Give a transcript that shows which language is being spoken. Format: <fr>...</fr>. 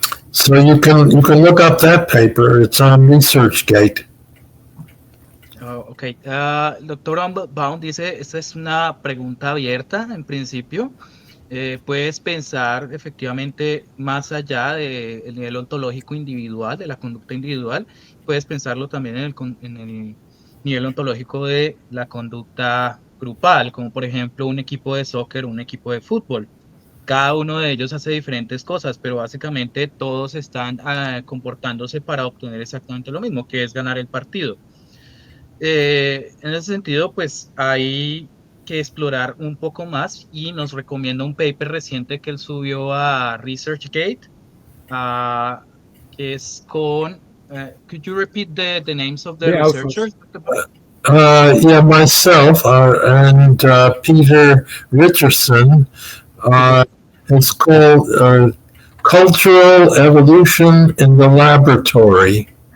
<en>So you can look up that paper. It's on ResearchGate.</en> <es>Ok, doctor Baum dice, esta es una pregunta abierta en principio. Puedes pensar efectivamente más allá del nivel ontológico individual, de la conducta individual, puedes pensarlo también en el nivel ontológico de la conducta grupal, como por ejemplo un equipo de soccer, un equipo de fútbol. cada uno de ellos hace diferentes cosas, pero básicamente todos están comportándose para obtener exactamente lo mismo, que es ganar el partido. En ese sentido, pues hay que explorar un poco más y nos recomienda un paper reciente que él subió a ResearchGate, que es con...</es> <en>could you repeat the names of the researchers? Yeah, myself and Peter Richardson. It's called Cultural Evolution in the Laboratory.</en>